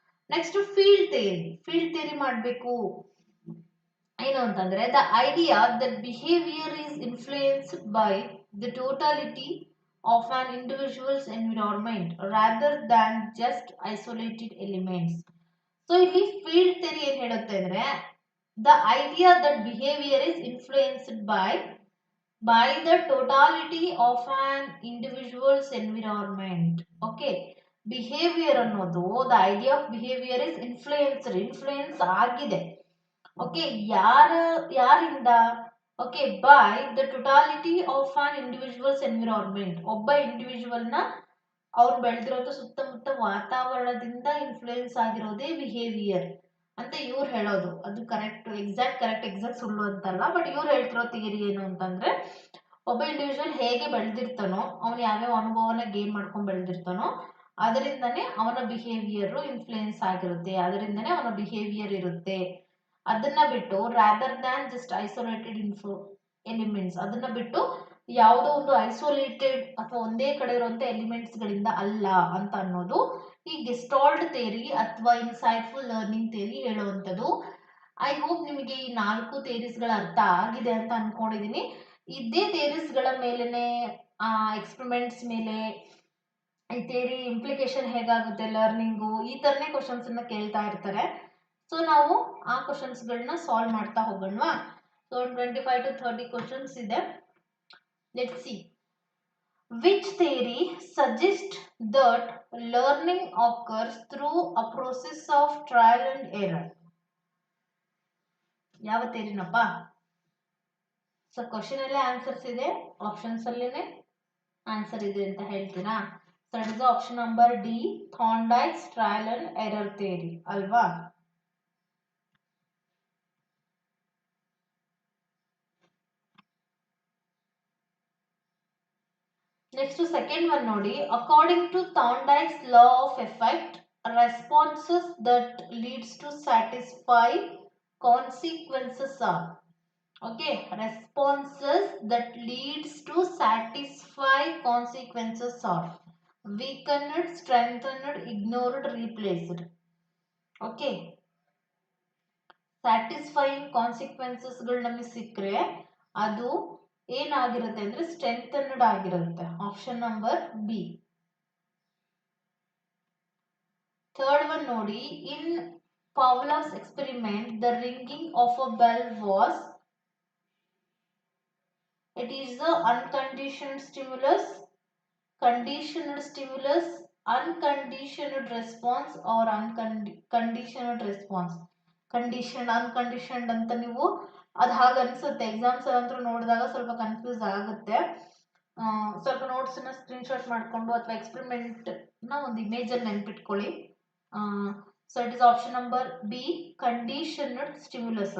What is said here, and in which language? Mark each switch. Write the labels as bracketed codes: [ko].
[en] next field theory [kn] ಮಾಡಬೇಕು. ಏನು ಅಂತಂದ್ರೆ [en] The idea that behaviour is influenced by the totality of an individual's environment rather than just isolated elements. [kn] So ಇಲ್ಲಿ field theory ಏನ್ ಹೇಳುತ್ತೆ ಅಂದ್ರೆ [en] the idea that behavior is influenced by the totality of an individual's environment. Okay, behavior ಅನ್ನೋದು, the idea of behavior is influence ಆಗಿದೆ. Okay, [kn] ಯಾರಿಂದ? [en] Okay, by the totality of an individual's environment. [kn] ಒಬ್ಬ individual ನ ಅವ್ರು ಬೆಳೆದಿರೋದು ಸುತ್ತಮುತ್ತ ವಾತಾವರಣದಿಂದ influence ಆಗಿರೋದೇ behaviour ಅಂತ ಇವ್ರು ಹೇಳೋದು. ಅದು ಎಕ್ಸಾಕ್ಟ್ ಸುಳ್ಳು ಅಂತಲ್ಲ, ಬಟ್ ಇವ್ರು ಹೇಳ್ತಿರೋ ಥಿಯರಿ ಏನು ಅಂತಂದ್ರೆ ಒಬ್ಬ ಇಂಡಿವಿಜುವಲ್ ಹೇಗೆ ಬೆಳೆದಿರ್ತಾನೋ, ಅವನು ಯಾವ್ಯಾವ ಅನುಭವನ ಗೇನ್ ಮಾಡ್ಕೊಂಡು ಬೆಳೆದಿರ್ತಾನೋ ಅದರಿಂದನೇ ಅವನ ಬಿಹೇವಿಯರ್ ಇನ್ಫ್ಲೂಯೆನ್ಸ್ ಆಗಿರುತ್ತೆ, ಅದರಿಂದನೇ ಅವನ ಬಿಹೇವಿಯರ್ ಇರುತ್ತೆ. ಅದನ್ನ ಬಿಟ್ಟು [en] rather than just isolated elements, ಅದನ್ನ ಬಿಟ್ಟು [kn] ಯಾವುದೋ ಒಂದು ಐಸೋಲೇಟೆಡ್ ಅಥವಾ ಒಂದೇ ಕಡೆ ಇರುವಂತ ಎಲಿಮೆಂಟ್ಸ್ ಗಳಿಂದ ಅಲ್ಲ ಅಂತ ಅನ್ನೋದು ಈ ಗೆಸ್ಟಾಲ್ಟ್ ಥಿಯರಿ ಅಥವಾ ಇನ್ಸೈಟ್ಫುಲ್ ಲರ್ನಿಂಗ್ ಥಿಯರಿ ಹೇಳುವಂಥದ್ದು. ಐ ಹೋಪ್ ನಿಮಗೆ ಈ 4 ಥಿಯರೀಸ್ಗಳ ಅರ್ಥ ಆಗಿದೆ ಅಂತ ಅನ್ಕೊಂಡಿದೀನಿ. ಇದೇ ಥಿಯರೀಸ್ಗಳ ಮೇಲೆನೆ ಎಕ್ಸ್ಪೆರಿಮೆಂಟ್ಸ್ ಮೇಲೆ ಈ ಥಿಯರಿ ಇಂಪ್ಲಿಕೇಶನ್ ಹೇಗಾಗುತ್ತೆ ಲರ್ನಿಂಗು, ಈ ಥರನೇ ಕ್ವಶನ್ಸ್ ಅನ್ನ ಕೇಳ್ತಾ ಇರ್ತಾರೆ. ಸೊ ನಾವು ಆ ಕ್ವಶನ್ಸ್ಗಳನ್ನ ಸಾಲ್ವ್ ಮಾಡ್ತಾ ಹೋಗೋಣವಾ. ಸೊ 25 to 30 ಕ್ವಶನ್ಸ್ ಇದೆ. [en] Let's see. Which theory suggests that learning occurs through a process of trial and error? [kn] ಯಾವ ಥಿಯರಿನಪ್ಪ? ಸೊ ಕ್ವಶನ್ ಅಲ್ಲೇ ಆನ್ಸರ್ಸ್ ಇದೆ, ಆಪ್ಷನ್ಸ್ ಅಲ್ಲೇನೆ ಆನ್ಸರ್ ಇದೆ ಅಂತ ಹೇಳ್ತೀರಾ. [en] So it is option number D, Thorndike's trial and error theory ಅಲ್ವಾ. Next second one ನೋಡಿ. According to Thorndike's law of effect, responses that leads to satisfy consequences are. Okay, responses that leads to satisfy consequences are weakened, strengthened, ignored, replaced. [kn] Okay, satisfying consequences ಗಳು ನಮಗೆ ಸಿಕ್ಕರೆ ಅದು ಏನಾಗಿರುತ್ತೆ ಅಂದ್ರೆ ಸ್ಟ್ರೆಂಥನ್ಡ್ ಆಗಿರುತ್ತೆ. [en] Option number B. Third one ನೋಡಿ. In Pavlov's experiment, the ringing of a bell was, it is the unconditioned stimulus, conditioned stimulus, unconditioned response or unconditioned response. [kn] Condition ಅನ್ಕಂಡೀಷನ್ಡ್ ಅಂತ ನೀವು ಅದು ಹಾಗೆ ಅನ್ಸುತ್ತೆ. ಎಕ್ಸಾಮ್ಸ್ ಅಂತೂ ನೋಡಿದಾಗ ಸ್ವಲ್ಪ ಕನ್ಫ್ಯೂಸ್ ಆಗುತ್ತೆ. ಸ್ವಲ್ಪ ನೋಟ್ಸನ್ನ ಸ್ಕ್ರೀನ್ಶಾಟ್ ಮಾಡಿಕೊಂಡು ಅಥವಾ ಎಕ್ಸ್ಪೆರಿಮೆಂಟ್ನ ಒಂದು ಇಮೇಜಲ್ಲಿ ನೆನ್ಪಿಟ್ಕೊಳ್ಳಿ. [en] So it is option number B, conditioned stimulus.